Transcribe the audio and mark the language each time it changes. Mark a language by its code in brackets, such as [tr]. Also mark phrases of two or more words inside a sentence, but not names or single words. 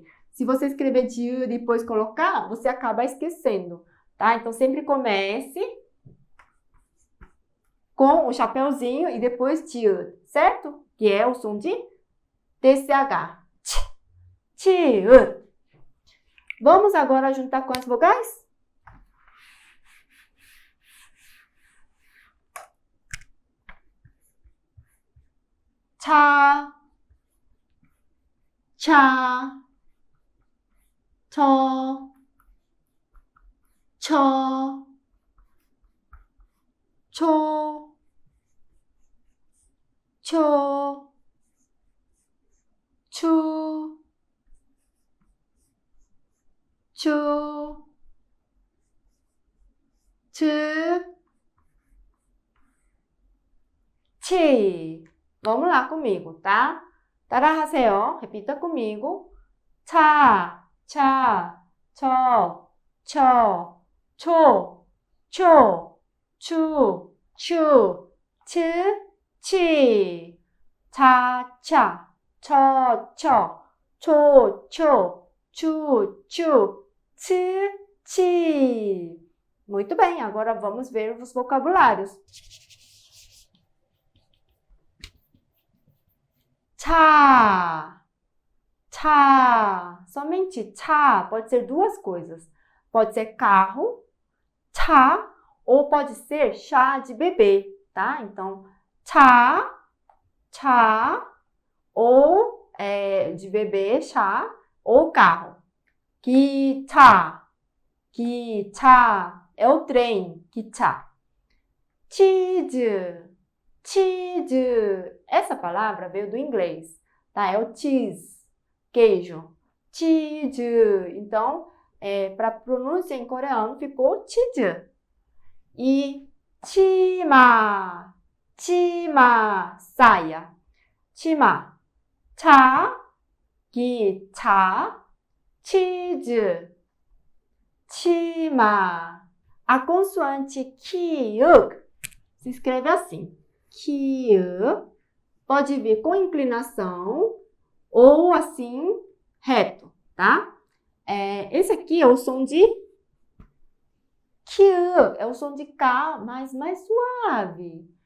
[pt] Se você escrever de e depois colocar, você acaba esquecendo, tá? Então, sempre comece com o chapéuzinho e depois de, certo? Que é o som de TCH. Tiud. Vamos agora juntar com as vogais? [ko] 차, 차, 저, 초, 초, 추, 츠, 치. [pt] Vamos lá comigo, tá? 따라하세요. Repita comigo. [ko] 차, 차, 저, 초, 추, 치, 차, 치. [pt] Muito bem, agora vamos ver os vocabulários. 차, somente 차 pode ser duas coisas. Pode ser carro, chá, ou pode ser chá de bebê, tá? Então, chá, ou de bebê, chá, ou carro. 기차 é o trem, [ko] 기차. 치즈. [pt] Essa palavra veio do inglês, tá? É o cheese, queijo. 치즈. Então, para pronúncia em coreano ficou 치즈. E 치마, saia. [ko] 치마. 차, 기차, 치즈, 치마. [pt] A consoante kiuk se escreve assim. Kiuk pode vir com inclinação ou assim reto, tá? Esse aqui é o som de kiuk, é o som de K, mas mais suave.